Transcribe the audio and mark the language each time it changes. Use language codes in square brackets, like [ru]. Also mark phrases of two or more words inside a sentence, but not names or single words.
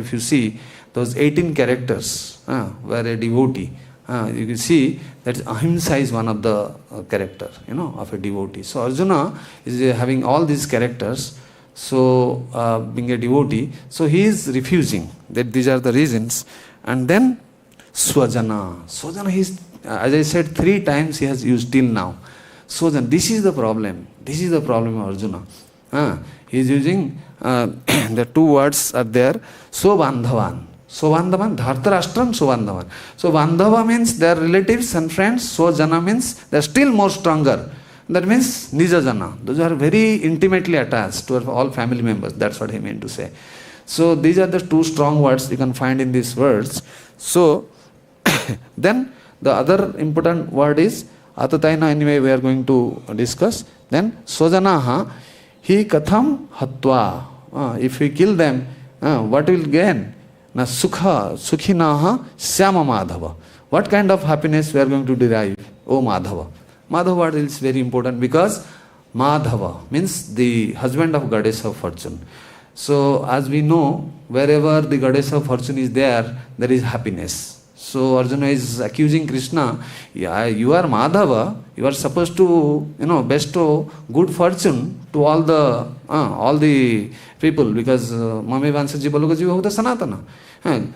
[en] If you see those 18 characters were a devotee, you can see that ahimsa is one of the character, of a devotee. So Arjuna is having all these characters. So being a devotee, so he is refusing that these are the reasons. And then sva-janaṁ. Sva-janaṁ, he is, as I said, 3 times he has used till now. Sva-janaṁ, this is the problem. This is the problem of Arjuna. He is using the 2 words are there. Sva-bāndhavān. [sa] स्वबान्धवान्, धार्तराष्ट्रान्, स्वबान्धवान्. [en] So Bandhava means their relatives and friends. Sva-janam means they are still more stronger. That means nija-jana. Those are very intimately attached to all family members. That's what he meant to say. So these are the 2 strong words you can find in these words. So then the other important word is ātatāyinaḥ. Anyway, we are going to discuss. [sa] Then स्वजनं हि कथं हत्वा. [en] If we kill them, what will gain? [sa] न सुखिनः स्याम माधव. [en] What kind of happiness we are going to derive? Oh Mādhava. Mādhava word is very important because Mādhava means the husband of goddess of fortune. So as we know, wherever the goddess of fortune is there is happiness. So Arjuna is accusing Krishna, yeah, you are Mādhava, you are supposed to, bestow good fortune to all the people, because [sa] ममैव अंशो जीवलोके जीव भूतः सनातनः.